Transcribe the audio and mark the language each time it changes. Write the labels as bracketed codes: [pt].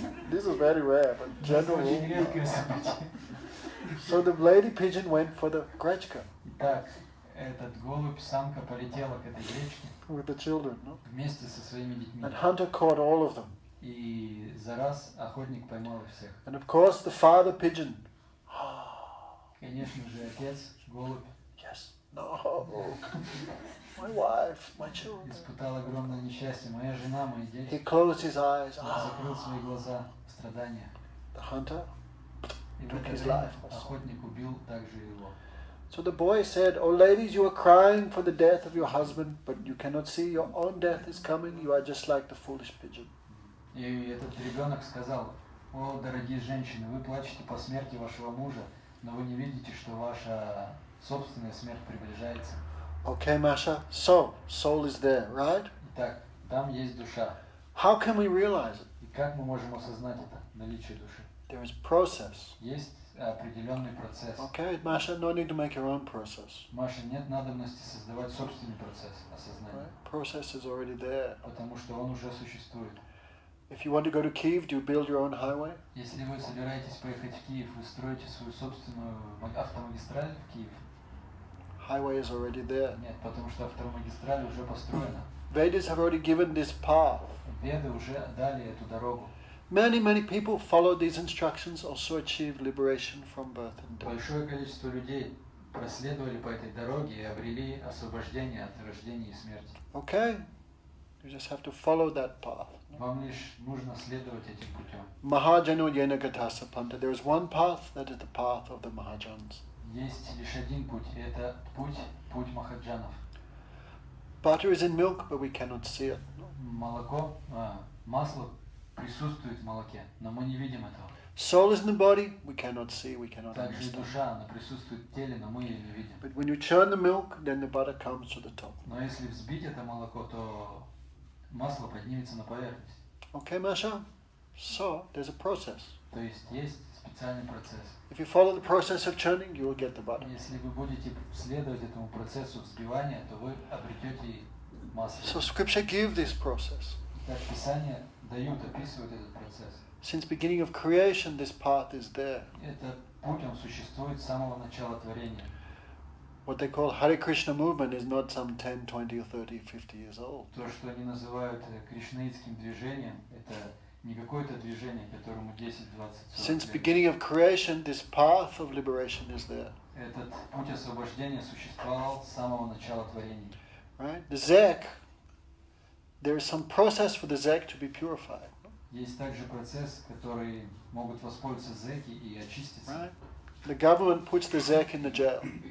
[en] This is very rare, but general [ru] Очень [en] rule. [ru] редкое событие. [en] So the lady pigeon went for the grechka [ru] Итак, этот голубь, самка полетела к этой гречке [en] with the children, no? [ru] вместе со своими детьми. [en] And hunter caught all of them. [ru] И за раз охотник поймал их всех. [en] And of course the father pigeon. [ru] Конечно же, отец, голубь, [en] Yes. No. My wife, my children. [ru] испытал огромное несчастье. Моя жена, мои [en] He [ru] дети. [en] closed his eyes. [ru] Он закрыл свои глаза в страдания. [en] The hunter. [ru] И в [en] Took [ru] это [en] his [ru] время [en] life also. [ru] охотник убил также его. [en] So the boy said, "Oh ladies, you are crying for the death of your husband, but you cannot see your own death is coming. You are just like the foolish pigeon." [ru] И этот ребенок сказал, о, дорогие женщины, вы плачете по смерти вашего мужа, но вы не видите, что ваша собственная смерть приближается. [en] Okay, Masha. So, soul is there, right? [ru] Итак, там есть душа. [en] How can we realize it? [ru] И как мы можем осознать это, наличие души? [en] There is process. [ru] Есть определенный процесс. [en] Okay, Masha, no need to make your own process. [ru] Маша, нет надобности создавать собственный процесс осознания, [en] Right? Process is already there. [ru] потому что он уже существует. [en] If you want to go to Kyiv, do you build your own highway? [ru] Если вы собираетесь поехать в Киев, вы строите свою собственную автомагистраль в Киев? [en] Highway is already there. [ru] Нет, потому что автомагистраль уже построена. [en] Vedas have already given this path. [ru] Веды уже дали эту дорогу. [en] Many people followed these instructions, also achieved liberation from birth and death. [ru] Большое количество людей проследовали по этой дороге и обрели освобождение от рождения и смерти. [en] Okay? You just have to follow that path. [ru] Вам лишь нужно следовать этим путем. [sa] Mahajano yena gatasa panta. [en] There is one path, that is the path of the Mahajans. [ru] Есть лишь один путь, и это путь Махаджанов. [en] Butter is in milk, but we cannot see it. [ru] Молоко, масло присутствует в молоке, но мы не видим этого. [en] Soul is in the body, we cannot see, we cannot [ru] Также и [en] understand. [ru] душа, она присутствует в теле, но мы ее не видим. [en] But when you churn the milk, then the butter comes to the top. [ru] Но если взбить это молоко, то масло поднимется на поверхность. [en] Okay, Masha? So, there's a process. [ru] То есть специальный процесс. [en] If you follow the process of churning, you will get the butter. [ru] Если вы будете следовать этому процессу взбивания, то вы обретете масло. [en] So Scripture gives this process. [ru] Так Писание описывают этот процесс. [en] Since beginning of creation, this path is there. [ru] Этот путь, он существует с самого начала творения. [en] What they call Hare Krishna movement is not some 10, 20, or 30, 50 years old. [ru] То, что они называют кришнаитским движением, это не какое-то движение, которому 10, 20, 40 [en] Since [ru] лет. [en] beginning of creation, this path of liberation is there. [ru] Этот путь освобождения существовал с самого начала творения. [en] Right? The Zek, there is some process for the Zek to be purified. [ru] Есть также процесс, который могут воспользоваться зэки и очиститься. [en] Right? The government puts the Zek in the jail.